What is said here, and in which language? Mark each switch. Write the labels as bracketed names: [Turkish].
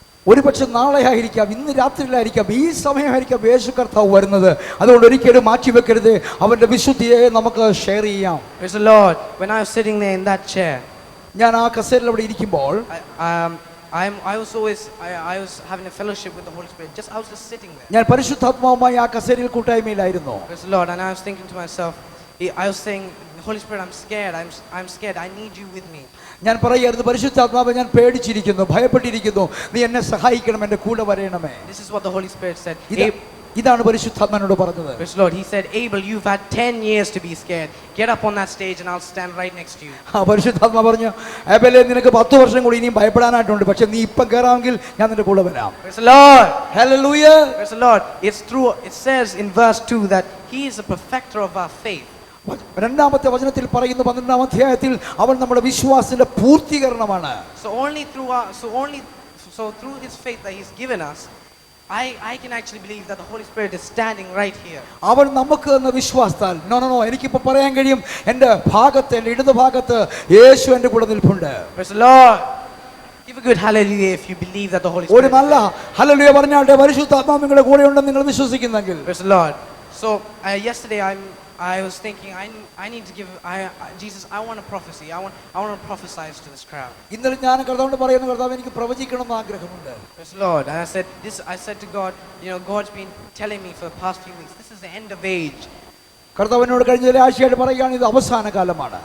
[Malayalam] ഒരുപക്ഷെ നാളെ ആയിരിക്കാം, ഇന്ന് രാത്രിയിലായിരിക്കാം, ഈ സമയമായിരിക്കാം യേശു കർത്താവ് വരുന്നത്. അതുകൊണ്ട് ഒരിക്കലും മാറ്റിവെക്കരുത്. അവന്റെ വിശുദ്ധിയെ നമുക്ക് ഷെയർ ചെയ്യാം. [English] Praise the Lord. When I was sitting there in that chair, [Malayalam] ഞാൻ ആ കസേരയിൽ അവിടെ ഇരിക്കുമ്പോൾ [English] I was having a fellowship with the Holy Spirit. I was just sitting there. [Malayalam] ഞാൻ പരിശുദ്ധാത്മാവുമായി ആ കസേരയിൽ കൂട്ടായ്മയിലായിരുന്നു. [English] Praise the Lord. And I was thinking to myself, I was saying, Holy Spirit, I'm scared. I'm scared. I need you with me. [Malayalam] ഞാൻ പറയായിരുന്നു, പരിശുദ്ധാത്മാവേ ഞാൻ പേടിച്ചിരിക്കുന്നു, ഭയപ്പെട്ടിരിക്കുന്നു, നീ എന്നെ സഹായിക്കണം, എൻ്റെ കൂടെ വരേണമേ. [English] This is what the Holy Spirit said. [Malayalam] ഇതാണ് പരിശുദ്ധാത്മാവിനോട് പറഞ്ഞത്. [English] Praise the Lord. He said, Abel, you've had 10 years to be scared. Get up on that stage and I'll stand right next to you. [Malayalam] ആ പരിശുദ്ധാത്മാ പറഞ്ഞു, ഏബലേ നിനക്ക് 10 വർഷം കൂടി ഇനിയും ഭയപ്പെടാനായിട്ടുണ്ട്, പക്ഷെ നീ ഇപ്പം കയറാമെങ്കിൽ ഞാൻ നിന്റെ കൂടെ വരാം. [English] Praise the Lord. Hallelujah. Praise the Lord. It says in verse 2 that He is the perfecter of our faith. [Malayalam] രണ്ടാമത്തെ വചനത്തിൽ പറയുന്നു, 12-ാം അധ്യായത്തിൽ അവൻ നമ്മുടെ വിശ്വാസത്തിന്റെ പൂർത്തീകരണമാണ്. [English] So through His faith that He's given us, I can actually believe that the Holy Spirit is standing right here. [Malayalam] അവൻ നമുക്ക് എന്ന വിശ്വാസത്താൽ നോ എനിക്കിപ്പോ പറയാൻ കഴിയും, എൻ്റെ ഭാഗത്ത്, എൻ്റെ ഇടത് ഭാഗത്ത് യേശു എൻ്റെ കൂടെ നിൽപ്പുണ്ട്. [English] Praise the Lord. Give a good hallelujah if you believe that the Holy Spirit. [Malayalam] ഒരു നല്ല ഹല്ലേലൂയ പറഞ്ഞാട്ടെ, പരിശുദ്ധാത്മാവ് നിങ്ങളുടെ കൂടെ ഉണ്ടെന്ന് നിങ്ങൾ വിശ്വസിക്കുന്നെങ്കിൽ. [English] Praise the Lord. So yesterday I was thinking, I need to give Jesus, I want a prophecy. I want to prophesy to this crowd. [Malayalam] ഇന്നലെ ഞാൻ കർത്താവിനോട് പറയുന്നു, കർത്താവ് എനിക്ക് പ്രവചിക്കണം എന്ന് ആഗ്രഹമുണ്ട്. [English] Praise the Lord. And I said to God, God's been telling me for the past few weeks, this is the end of age. [Malayalam] കർത്താവിനോട് കഴിഞ്ഞ ചില ആഴ്ചയായിട്ട് പറയുകയാണ്, ഇത് അവസാന കാലമാണ്.